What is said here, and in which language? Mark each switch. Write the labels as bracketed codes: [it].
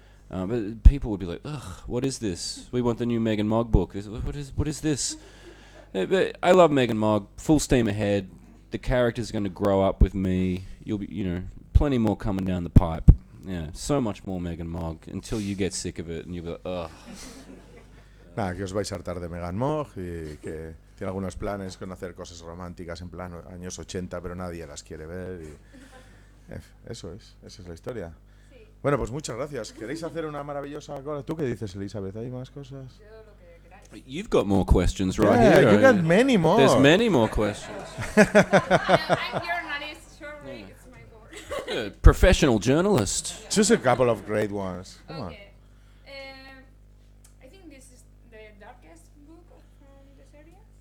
[en] But people would be like, ugh, what is this? We want the new Megan Mogg book. What is this? But I love Megan Mogg. Full steam ahead. The character's going to grow up with me. You'll be, plenty more coming down the pipe. Yeah, so much more Megan Mogg until you get sick of it and you'll be like, ugh. [es] Nada, que os vais a hartar de Megan Mogg y que tiene algunos planes con hacer cosas románticas en plan años 80, pero nadie las quiere ver. Esa es la historia. Sí. Bueno, pues muchas gracias. ¿Queréis hacer una maravillosa cosa? ¿Tú qué dices, Elizabeth? ¿Hay más cosas? Yo lo que queráis. [en] You've got more questions right Yeah, here. you got many more. There's many more questions. I'm journalist, sorry, it's my board. Yeah, professional journalist. Choose a couple of great ones. Come on. Okay. I think this is the darkest book from the series.